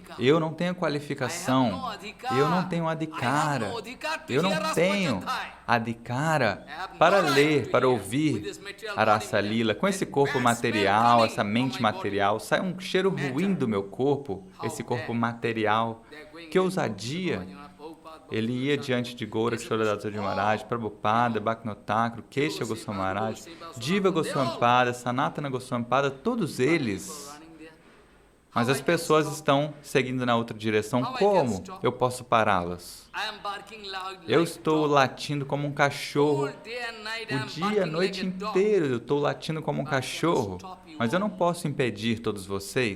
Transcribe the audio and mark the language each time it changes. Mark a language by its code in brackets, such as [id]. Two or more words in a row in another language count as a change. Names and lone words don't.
[pt] Eu não tenho qualificação, eu não tenho adhikara, eu não tenho adhikara para ler, para ouvir a Rasa Lila. Com esse corpo material, essa mente material, sai um cheiro ruim do meu corpo, esse corpo material, que ousadia. Ele ia diante de Gorakshora Das Babaji Maharaj, Prabhupada, Bhaktivinoda Thakur, Keshava Goswami Maharaj, Jiva Goswami Pada, Sanatana Goswami Pada, todos eles. Mas as pessoas estão seguindo na outra direção. Como eu posso pará-las? Eu estou latindo como um cachorro. O dia, a noite inteiro eu estou latindo como um cachorro. Mas eu não posso impedir todos vocês.